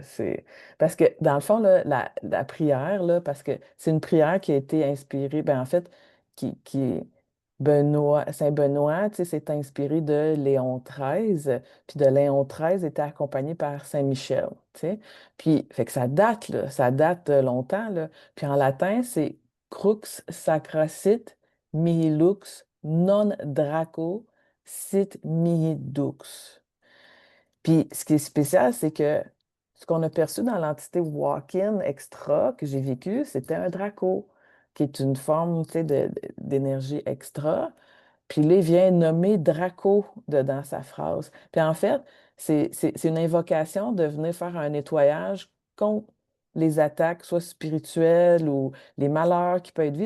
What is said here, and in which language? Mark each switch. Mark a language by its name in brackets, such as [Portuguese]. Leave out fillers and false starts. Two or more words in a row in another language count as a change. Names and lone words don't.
[French] Parce que, dans le fond, là, la prière, là, parce que c'est une prière qui a été inspirée, ben, en fait, qui Saint-Benoît, tu sais, s'est inspiré de Léon XIII, puis de Léon XIII était accompagné par Saint-Michel, tu sais. Puis, fait que ça date, là, ça date longtemps, là. Puis en latin, c'est [Latin] Crux sacra sit mihi lux non draco sit mihi dux. [French] Puis ce qui est spécial, c'est que ce qu'on a perçu dans l'entité walk-in extra que j'ai vécu, c'était un Draco, qui est une forme, tu sais, d'énergie extra. Puis là, il vient nommer Draco dans sa phrase. Puis en fait, c'est une invocation de venir faire un nettoyage contre les attaques, soit spirituelles ou les malheurs qui peuvent être vus.